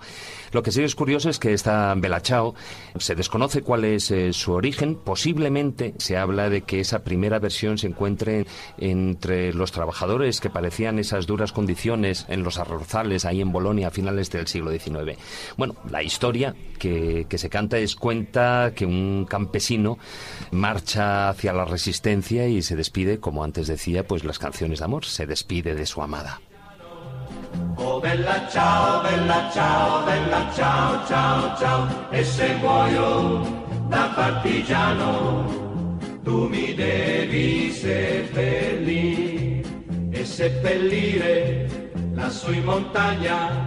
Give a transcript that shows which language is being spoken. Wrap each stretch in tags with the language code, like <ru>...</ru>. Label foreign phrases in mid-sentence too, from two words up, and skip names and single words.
<es>Lo que sí es curioso es que esta Bella Ciao se desconoce cuál es su origen, posiblemente se habla de que esa primera versión se encuentre entre los trabajadores que padecían esas duras condiciones en los arrozales ahí en Bolonia a finales del siglo XIX. Bueno, la historia que se canta cuenta que un campesino marcha hacia la resistencia y se despide, como antes decía, pues las canciones de amor, se despide de su amada.</es> <it>Oh bella ciao, bella ciao, bella ciao, ciao, ciao, e se muoio da partigiano tu mi devi seppellire e seppellire lassù in montagna.</it>